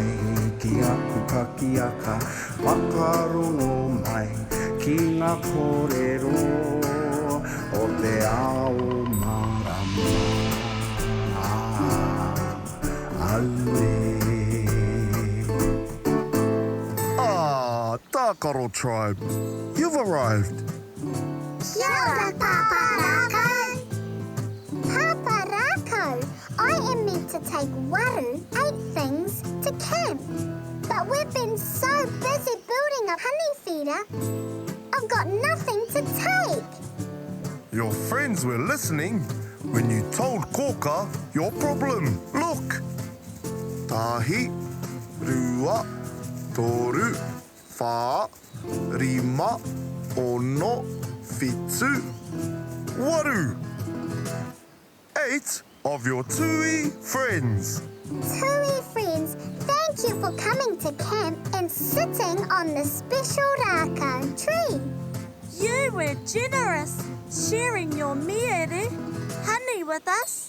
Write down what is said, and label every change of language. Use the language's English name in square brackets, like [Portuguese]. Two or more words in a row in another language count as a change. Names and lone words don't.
[Māori] ki aku kakiaka, whakarongo mai ki ngā kōrero o te ao marama. Aue. [English] Tākaro Tribe, you've arrived. [Māori] Kia ora, Pāpā Rākau. [English] Pāpā Rākau, I am meant to take waru, 8 things, to camp. But we've been so busy building a honey feeder, I've got nothing to take. Your friends were listening when you told Kōkā your problem. Look! [Māori] Tahi, rua, toru, whā, rima, ono, whitu, waru. [English] 8 of your tui friends. Tui friends, thank you for coming to camp and sitting on the special Rākau tree. You were generous, sharing your miere, honey with us.